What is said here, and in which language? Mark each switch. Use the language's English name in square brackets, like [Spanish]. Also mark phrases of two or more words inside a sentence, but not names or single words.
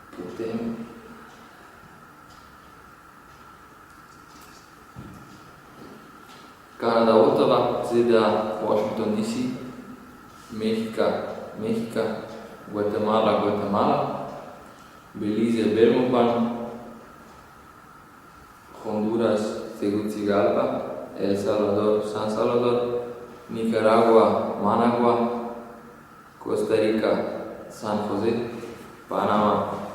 [Slovenian] Potem Kanada, Ottawa, ZDA, Washington DC, Mehika, Guatemala, Belize, Belmopan, Honduras, Tegucigalpa, El Salvador, San Salvador, Nicaragua, Managua, Costa Rica, San Jose, Panama,